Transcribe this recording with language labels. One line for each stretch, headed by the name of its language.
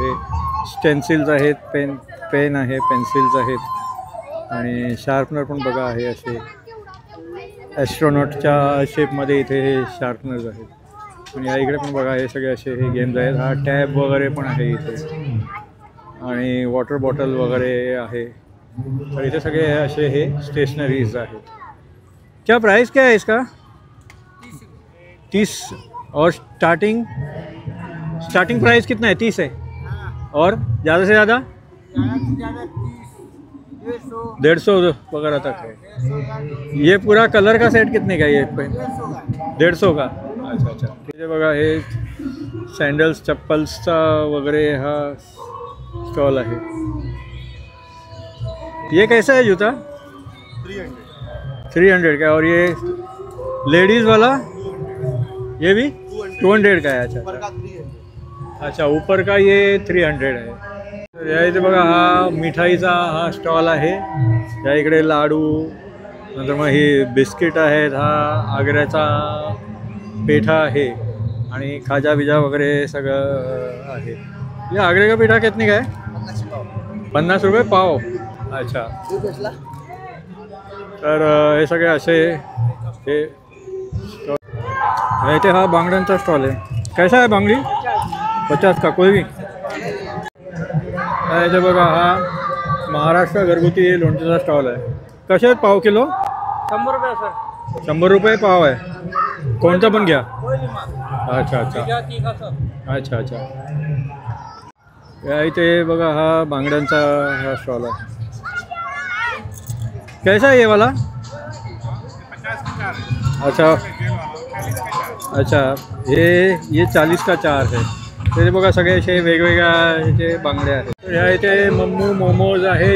Marathi: हे स्टेन्सिल्स आहेत, पेन आहे, पेन्सिल्स आहेत आणि शार्पनर पण बघा आहे असे ॲस्ट्रॉनॉटच्या शेपमध्ये इथे हे शार्पनर्स आहेत. आणि या इकडे पण बघा हे सगळे असे हे गेम्स आहेत. हा टॅब वगैरे पण आहे इथे आणि वॉटर बॉटल वगैरे आहे. तर इथे सगळे असे हे स्टेशनरीज आहेत.
Hindi: क्या प्राइस क्या है इसका? 30. और स्टार्टिंग प्राइस कितना है? 30 है. और ज़्यादा से ज़्यादा 150 वगैरह तक है. ये पूरा कलर का सेट कितने का है ये? 150 का. अच्छा.
Marathi: इथे बघा हे सँडल्स चप्पल्सचा वगैरे हा स्टॉल आहे.
Hindi: ये कैसा है जूता? 300 का. और ये लेडीज़ वाला ये भी 200 का है. अच्छा, ऊपर का ये 300 है.
Marathi: तर या इथे बघा हा मिठाईचा हा स्टॉल आहे. या इकडे लाडू, नंतर मग ही बिस्किट आहेत, हा आग्र्याचा पेठा आहे आणि खाजा बिजा वगैरे सगळं आहे.
Hindi: ये आगरे का पेठा कितने का है? 50 रुपये पाव. अच्छा.
Marathi: तर हे सगळे असे हे स्टॉल. इथे हा बांगड्यांचा स्टॉल आहे.
Hindi: कैसा है बांगड़ी? 50 का कोई भी.
Marathi: इथे बघा हा महाराष्ट्र घरगुती लोणच्याचा स्टॉल आहे. कसे आहेत पाव किलो? 100 रुपये सर. 100 रुपये पाव आहे. कोणता पण घ्या.
Hindi: अच्छा अच्छा अच्छा अच्छा.
Marathi: या इथे बघा हा बांगड्यांचा हा स्टॉल आहे.
Hindi: कैसा है ये वाला? अच्छा अच्छा, ये 40 का 4 है.
Marathi: ते बघा सगळे असे वेगवेगळ्या ह्याचे बांगडे आहेत. तर ह्या इथे मम्मू मोमोज आहे.